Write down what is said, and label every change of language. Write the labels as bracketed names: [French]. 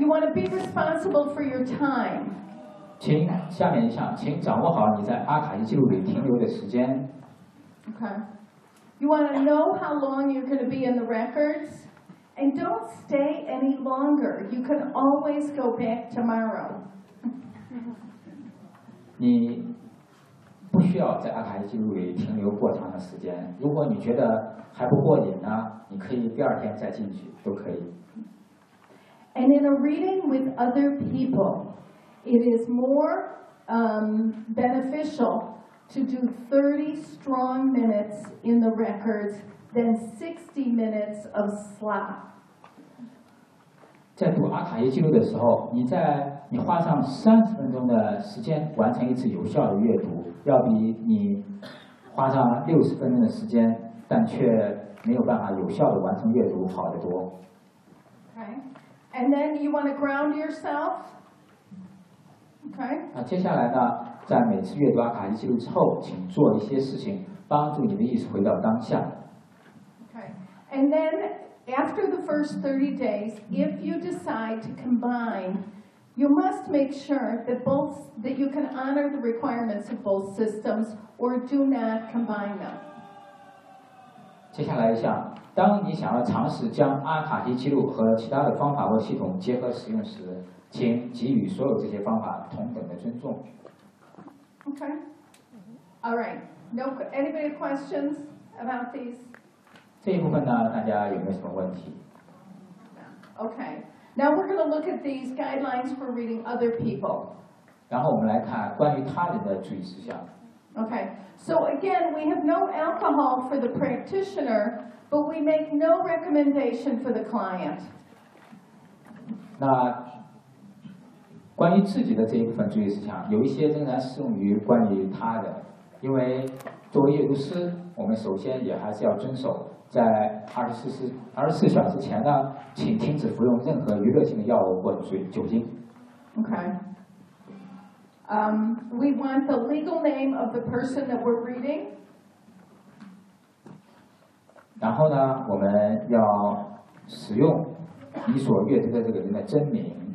[English] You want to be responsible for your time. [Chinese] 请下面一项，请掌握好你在阿卡西记录里停留的时间。 [English] OK. You want to know how long you're going to be in the records. And don't stay any longer. You can always go back tomorrow. [Chinese] 你不需要在阿卡西记录里停留过长的时间。如果你觉得还不过瘾呢，你可以第二天再进去，都可以。 [English] And in a reading with other people, it is more beneficial to do 30 strong minutes in the records than 60 minutes of slop. [Chinese] 在读阿卡西记录的时候，你花上30分钟的时间完成一次有效的阅读，要比你花上60分钟的时间，但却没有办法有效的完成阅读好得多。 [English] Okay, and then you want to ground yourself. Okay. [Chinese] 接下来呢，在每次阅读阿卡西记录之后，请做一些事情，帮助你的意识回到当下。 [English] Okay, and then. After the first 30 days, if you decide to combine, you must make sure that you can honor the requirements of both systems or do not combine them. [Chinese] 接下来一项，当你想要尝试将阿卡西记录和其他的方法或系统结合使用时，请给予所有这些方法同等的尊重。 [English] Okay. All right. No, anybody questions about these? [Chinese] 这一部分呢，大家有没有什么问题？ [English] Okay. Now we're going to look at these guidelines for reading other people. [Chinese] 然后我们来看关于他人的注意事项。 [English] Okay. So again, we have no alcohol for the practitioner, but we make no recommendation for the client. [Chinese] 那关于自己的这一部分注意事项，有一些仍然适用于关于他的，因为作为阅读师，我们首先也还是要遵守在二十四小时前呢，请停止服用任何娱乐性的药物或者酒精。 [English] Okay. We want the legal name of the person that we're reading. [Chinese] 然后呢，我们要使用你所阅读的这个人的真名。